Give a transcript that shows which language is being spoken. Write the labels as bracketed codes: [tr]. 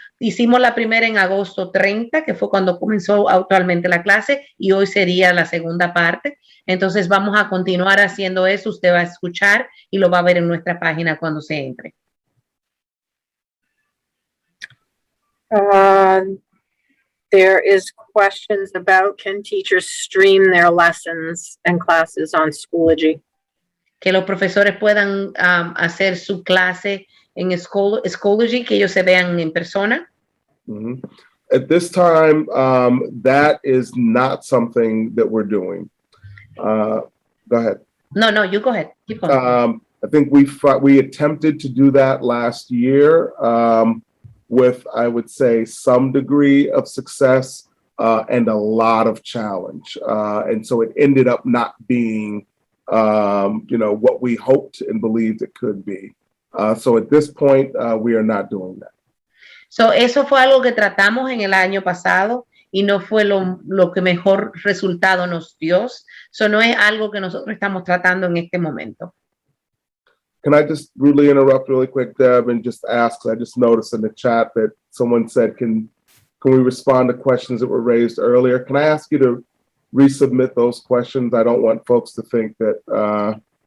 [es] Hicimos la primera en agosto 30, que fue cuando comenzó actualmente la clase, y hoy sería la segunda parte. Entonces vamos a continuar haciendo eso. Usted va a escuchar y lo va a ver en nuestra página cuando se entre. [en] There is questions about can teachers stream their lessons and classes on Schoology? [es] Que los profesores puedan hacer su clase en Schoology, que ellos se vean en persona. Mm-hmm. [en] At this time, that is not something that we're doing. Go ahead. No, you go ahead. Keep going. I think we attempted to do that last year with, I would say, some degree of success. and a lot of challenge. And so it ended up not being, what we hoped and believed it could be. So at this point, we are not doing that. [es] So, eso fue algo que tratamos en el año pasado y no fue lo que mejor resultado nos dio. So, no es algo que nosotros estamos tratando en este momento. [en] Can I just rudely interrupt really quick, Deb, and just ask, I just noticed in the chat that someone said, can we respond to questions that were raised earlier? Can I ask you to resubmit those questions? I don't want folks to think that,